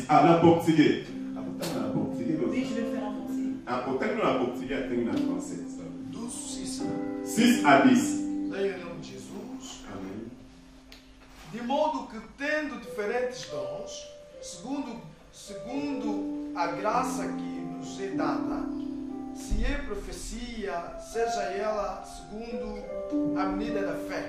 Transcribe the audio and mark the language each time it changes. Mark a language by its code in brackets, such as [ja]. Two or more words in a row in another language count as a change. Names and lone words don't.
[fr] Ah, la portugais. Oui, je vais faire en français. Ah, portugais, la portugais, en français. 12, 6. 6 à 10. [pt] Daí em nome de Jesus. Amém. De modo que, tendo diferentes dons, segundo a graça que nos é dada, se é profecia, seja ela segundo a medida da fé.